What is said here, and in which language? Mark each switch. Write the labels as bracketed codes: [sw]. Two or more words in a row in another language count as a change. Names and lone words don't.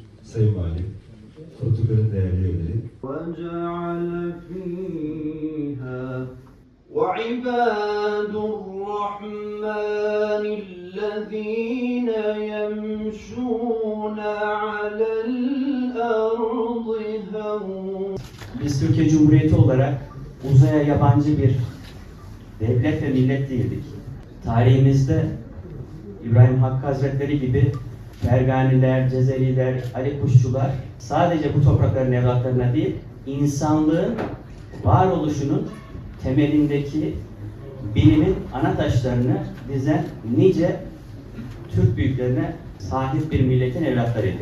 [tr] Sayın Valim, protokolün değerli üyeleri. [ar] وَجَعَلَ فِيهَا وَعِبَادُ الرَّحْمَنِ الَّذ۪ينَ يَمْشُونَ عَلَى الْأَرْضِ هَوْنًا. [tr] Biz Türkiye Cumhuriyeti olarak uzaya yabancı bir devlet ve millet değildik. Tarihimizde İbrahim Hakkı Hazretleri gibi Ferganiler, Cezeriler, Ali Kuşçular sadece bu toprakların evlatlarına değil, insanlığın varoluşunun temelindeki bilimin ana taşlarını dizen nice Türk büyüklerine sahip bir milletin evlatlarıydık.